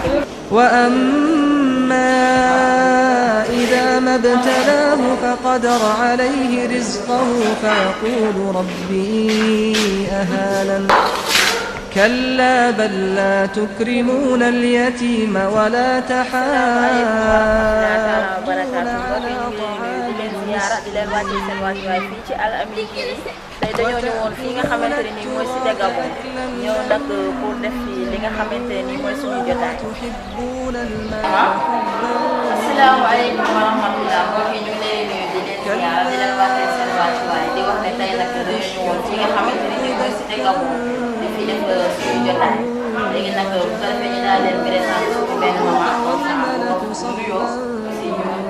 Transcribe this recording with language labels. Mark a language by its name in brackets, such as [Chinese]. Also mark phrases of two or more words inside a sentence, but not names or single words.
[Arabic] وأما إذا ما ابتلاه فقدر عليه رزقه فيقول ربي أهانن كلا بل لا تكرمون اليتيم ولا تحاضون على طعام [Wolof] tey dañoo ñëwoon fii nga xamante ne nii mooy Cité Gabon ñëw nag pour def fi li nga xamante ne nii mooy suñu jotaay. [Arabic] السلام عليكم ورحمة الله [Wolof] mbokk yi ñu ngi lay nuyu di leen ziar di leen wax seen wàccuwaay di wax ne tey nag dañoo ñëwoon fii nga xamante ne nii mooy Cité Gabon di fi def suñu jotaay léegi nag bu ko defee ñu daal leen présenté suñu benn maman nuyoo si ñu